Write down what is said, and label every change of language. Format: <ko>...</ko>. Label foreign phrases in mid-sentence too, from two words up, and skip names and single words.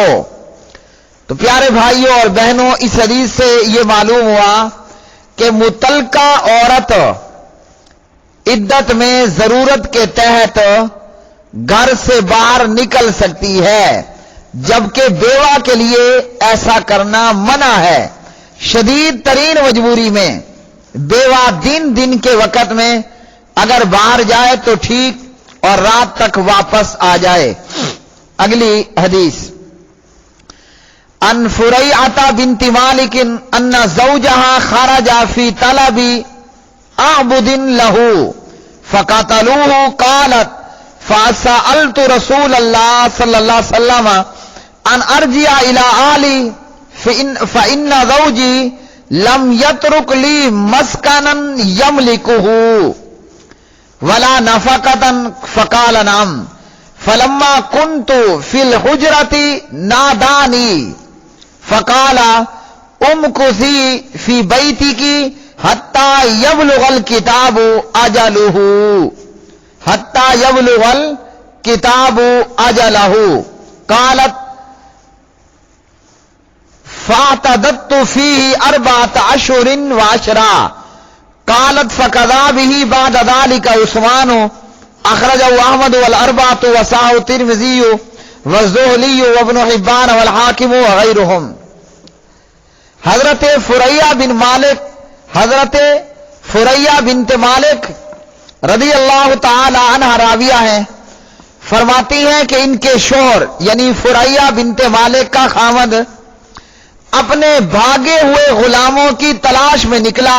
<ur>تو پیارے بھائیوں اور بہنوں، اس حدیث سے یہ معلوم ہوا کہ مطلقہ عورت عدت میں ضرورت کے تحت گھر سے باہر نکل سکتی ہے، جبکہ بیوہ کے لیے ایسا کرنا منع ہے. شدید ترین مجبوری میں بیوہ دن کے وقت میں اگر باہر جائے تو ٹھیک، اور رات تک واپس آ جائے. اگلی حدیث,</ur> <ar>عن فريعة بنت مالك أن زوجها خرج في طلب أعبد له فقتلوه قالت فسألت رسول الله صلى الله عليه وسلم أن أرجع إلى أهلي فإن زوجي لم يترك لي مسكنا يملكه ولا نفقة فقال نعم فلما كنت في الحجرة ناداني فقال امكثي في بيتك حتى يبلغ الكتاب أجله، حتى يبلغ الكتاب أجله. قالت فاعتددت فيه أربعة أشهر وعشرا. قالت فقضى به بعد ذلك عثمان أخرجه أحمد والأربعة وصححه الترمذي والذهلي وابن حبان والحاكم وغيرهم.</ar> <ur>حضرت فریعہ بنت مالک</ur> <ar>رضي الله تعالى عنها</ar> <ur>راویہ ہیں، فرماتی ہیں کہ ان کے شوہر یعنی فریعہ بنت مالک کا خاوند اپنے بھاگے ہوئے غلاموں کی تلاش میں نکلا.</ur>